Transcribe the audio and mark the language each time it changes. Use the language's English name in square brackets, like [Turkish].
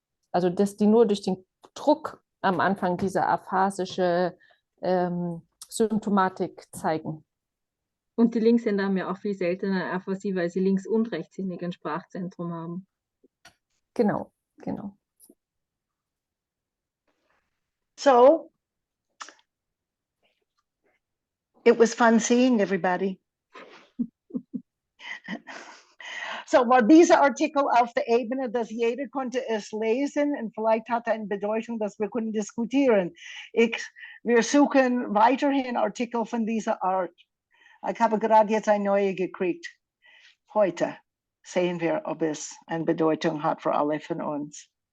[German] Also dass die nur durch den Druck am Anfang diese aphasische Symptomatik zeigen. Und die Linkshänder haben ja auch viel seltener Aphasie, weil sie links- und rechtshändig ein Sprachzentrum haben. Genau, genau. [English] So, it was fun seeing everybody. [German] So, war dieser Artikel auf der Ebene, dass jeder konnte es lesen und vielleicht hat er eine Bedeutung, dass wir können diskutieren. Wir suchen weiterhin Artikel von dieser Art. Ich habe gerade jetzt eine neue gekriegt. Heute sehen wir, ob es eine Bedeutung hat für alle von uns.